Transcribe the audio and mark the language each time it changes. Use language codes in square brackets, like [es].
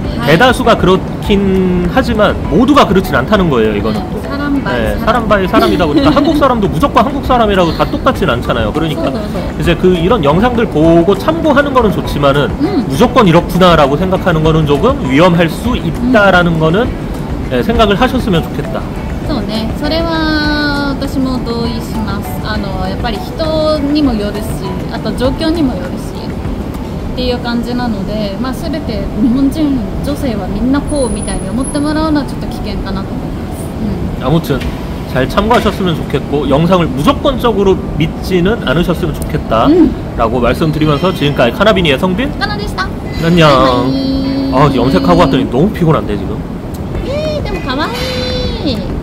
[ko] 대다수가 그렇긴 하지만 모두가 그렇진 않다는 거예요 이거는 또. 사람 바이 네, 사람 바이 사람이다 보니까 한국 사람도 무조건 한국 사람이라고 다 똑같진 않잖아요. 그러니까 이제 그 이런 영상들 보고 참고하는 거는 좋지만은 무조건 이렇구나라고 생각하는 거는 조금 위험할 수 있다라는 거는 네, 생각을 하셨으면 좋겠다. [ja] そうね、それは私も同意します。やっぱり人にもよるし、あと状況にもよるしっていう感じなので、まあ全て日本人女性はみんなこうみたいに思ってもらうのはちょっと危険かなと思います。 [ko] 아무튼 잘 참고하셨으면 좋겠고 영상을 무조건적으로 믿지는 않으셨으면 좋겠다라고 말씀드리면서 지금까지 카나비니의 성빈 [ja] かなでした。 [ko] 안녕. [ja] バイバイ。 [ko] 염색하고 왔더니 너무 피곤한데 지금. [ja] でも可愛い。